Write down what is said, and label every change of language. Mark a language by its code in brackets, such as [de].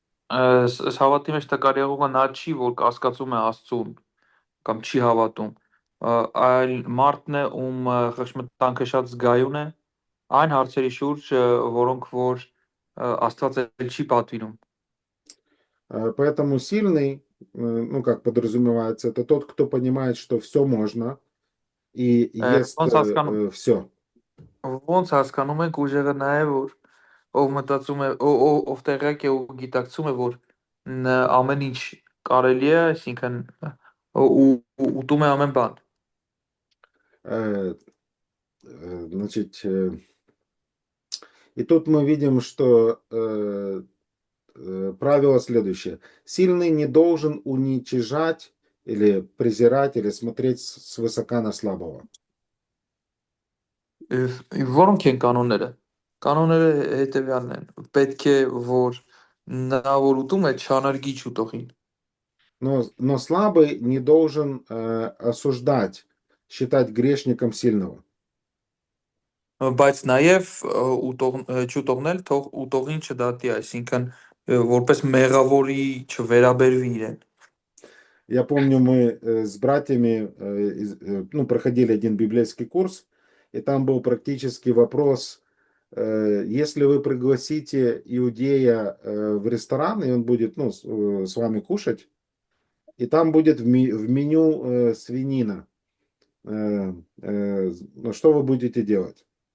[hy] Հավատի մեջ տկար եղողը նա չի, որ կասկածում է Աստծուն կամ չի հավատում, այլ մարդն է, ում խղճմտանքը շատ զգայուն է այն հարցերի շուրջ, որոնք որ Աստված չի պատվիրում։ [ru] Поэтому сильный, ну как подразумевается, это тот, кто понимает, что все можно и ест все. [hy] Ոնց հասկանում ենք ուժեղը նա է, որ ով մտածում է, ով տեղյակ է ու գիտակցում է, որ ամեն ինչ կարելի է, այսինքն ուտում է ամեն բան։ [ru] Значит, и тут мы видим, что правило следующее. Сильный не должен уничижать или презирать, или смотреть свысока на слабого. [hy] Որոնք են կանոնները։ Կանոնները հետևյալն են։ Պետք է որ նա որ ուտում է չանարգի չուտողին։ [ru] Но слабый не должен осуждать, считать грешником сильного. [hy] Բայց նաև չուտողնել թող ուտողին չդատի, այսինքն որպես մեղավորի չվերաբերվի իրեն։ [ru] Я помню, мы с братьями проходили один библейский курс, и там был практический вопрос, если вы пригласите иудея в ресторан, и он будет с вами кушать, и там будет в меню свинина, что вы будете делать?